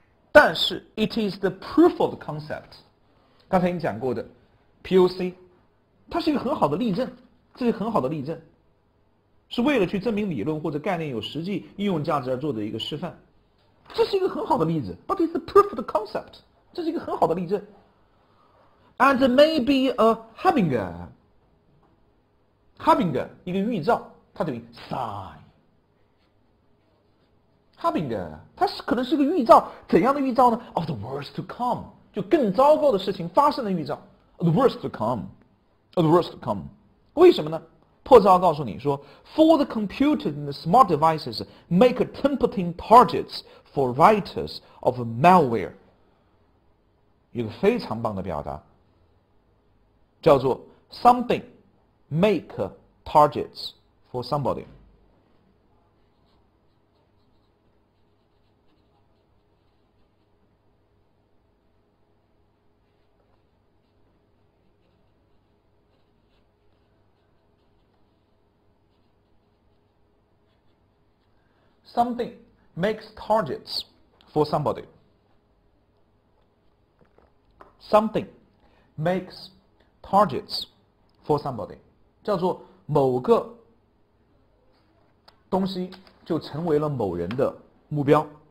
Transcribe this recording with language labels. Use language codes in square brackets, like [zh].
[zh] 但是 [en] it is the proof of concept， [zh] 刚才已经讲过的 POC， 它是一个很好的例证，这是很好的例证，是为了去证明理论或者概念有实际应用价值而做的一个示范，这是一个很好的例子。 [en] But it's the proof of the concept， [zh] 这是一个很好的例证。 [en] And maybe a harbinger， [zh] 一个预兆。它等于 sign。harbinger 它可能是个预兆，怎样的预兆呢 ？ [en] Of the worst to come， [zh] 就更糟糕的事情发生的预兆。 [en] The worst to come，of the worst to come。 [zh] 为什么呢？破绽告诉你说 [en] ，For the computer and the smart devices make tempting targets for writers of malware。 [zh] 有个非常棒的表达，叫做 [en] something make targets for somebody。 Something makes targets for somebody. Something makes targets for somebody， [zh] 叫做某个东西就成为了某人的目标。